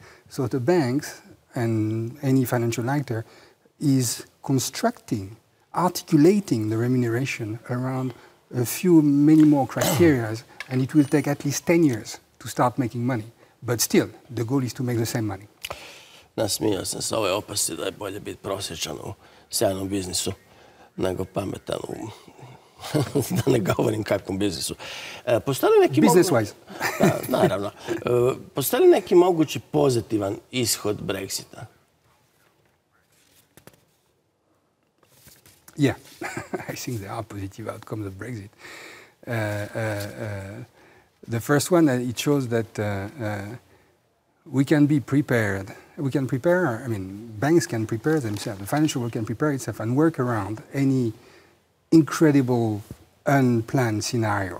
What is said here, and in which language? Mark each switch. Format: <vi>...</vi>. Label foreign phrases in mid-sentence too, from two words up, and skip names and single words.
<en>So the banks and any financial actor is constructing, articulating the remuneration around many more criteria, and it will take at least 10 years to start making money. But still, the goal is to make the same money.</en> <hr>Nasmijao sam se ove opasci da je bolje biti prosječan u sjajnom biznisu nego pametan u, da ne govorim kakvom biznisu. Postoji li neki</hr> <en>business-wise.</en> <hr>Naravno. Postoji li neki mogući pozitivan ishod Brexita?</hr> <en>Yeah, I think there are positive outcomes of Brexit. The first one, it shows that we can be prepared. We can prepare, I mean, banks can prepare themselves. The financial world can prepare itself and work around any incredible, unplanned scenario.</en>